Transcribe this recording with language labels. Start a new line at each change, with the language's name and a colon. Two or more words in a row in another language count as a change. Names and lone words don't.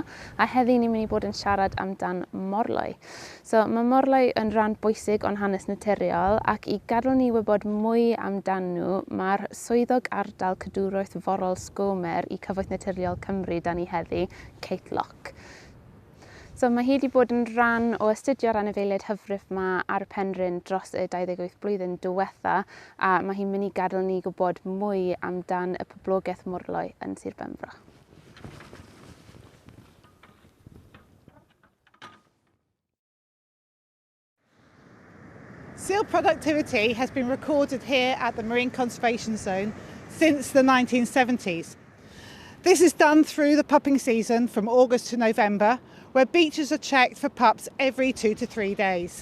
Welsh: A heddi ni'n mynd i bod yn siarad amdan Morloi. So mae Morloi yn rhan bwysig o'n hanes naturiol ac i gadw ni wybod mwy amdan nhw, mae'r swyddog ardal Cadwraeth Forol Skomer i Cyfoeth Naturiol Cymru dan ni heddi, Ceidwad. So mae hi wedi bod yn rhan o astudio'r anifeiliaid hyfryd yma ar y penrhyn dros y 28 blwyddyn diwetha a mae hi'n mynd i gadael ni gwybod mwy amdan y Poblogaeth Morloi yn Sir Benfro.
English: Seal productivity has been recorded here at the Marine Conservation Zone since the 1970s. This is done through the pupping season from August to November, where beaches are checked for pups every 2 to 3 days.